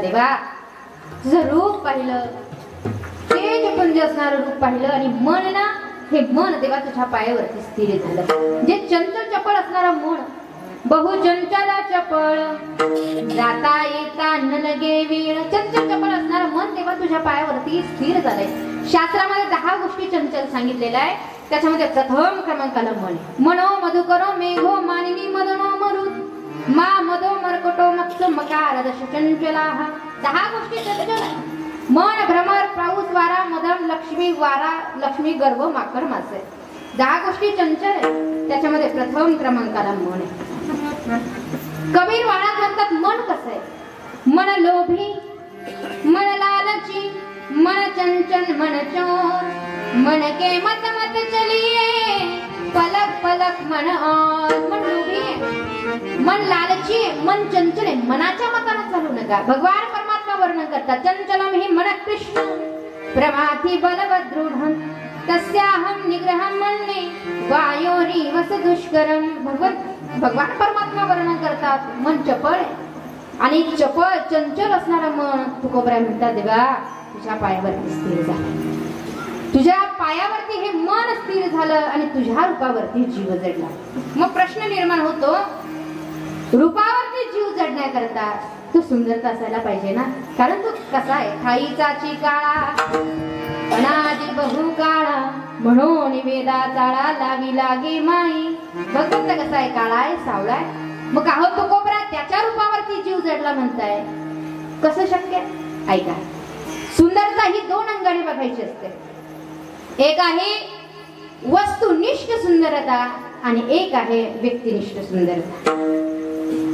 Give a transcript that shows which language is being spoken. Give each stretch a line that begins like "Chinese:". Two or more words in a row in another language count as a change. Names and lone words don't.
Marathi: देवा तुझं रूप पाहिलं, तेजपुंज असणारं रूप पाहिलं आणि मन ना, हे मन देवा तुझ्या पायावरती स्थिर झालं. जे चंचल चपळ असणारं मन, बहु चंचल चपळ, जाता येता न लगे वेळ. चंचल चपळ असणारं मन देवा तुझ्या पायावरती स्थिर झालंय. शास्त्रामध्ये 10 गोष्टी चंचल सांगितलेल्या आहे. त्याच्यामध्ये प्रथम क्रमांकाला मन.
Sanskrit: मनो मधुकरो मेघो मानिनी मदनो मरुत मा मदो मरकटो मत्स मकार दश चंचलाः.
Marathi: 10 गोष्टी चंचल आहे. मन, भ्रमर, पाऊस, वारा, मदम, लक्ष्मी, वारा, लक्ष्मी, गर्भ, माकड, मासे. 10 गोष्टी चंचल आहे. त्याच्यामध्ये प्रथम क्रमांकाला मन आहे. कबीर वाणात म्हणतात मन कसं आहे.
Hindi: मन लोभी, मन लालची, मन चंचल, मन चोर, मन के मत मत चलिए, पलक पलक मन और.
Marathi: मन लोभी आहे, मन लालची आहे, मन चंचल आहे. मनाच्या मताने चालू नका. भगवान परमात्मा वर्णन करतात.
Sanskrit: चंचलम हि मन कृष्ण प्रभाती बलवदृढं तस्याहं निग्रहं मन्ये वायोरी वस दुष्करम.
Marathi: भगवान परमात्मा वर्णन करतात. मन चपळ आहे आणि चपळ चंचल असणारं मन तुकोबराय म्हणतात. देवा तुझ्या पायावरती स्थिर झालं. तुझ्या पायावरती हे मन स्थिर झालं आणि तुझ्या रूपावरती जीव जडला. मग प्रश्न निर्माण होतो, रूपावरती जीव जडण्याकरता तू सुंदरता असायला पाहिजे ना. कारण तू कसा आहे. खाईचाची काळा अनादी बहु काळा म्हणून वेदा चाळा लावी लागे माई. भगवंत कसा आहे. काळा आहे, सावळा आहे. मग का हो तुकोबरा त्याच्या रूपावरती जीव जडला म्हणताय. कसं शक्य. ऐका, सुंदरता ही 2 अंगाने बघायची असते. एक आहे वस्तुनिष्ठ सुंदरता आणि एक आहे व्यक्तिनिष्ठ सुंदरता.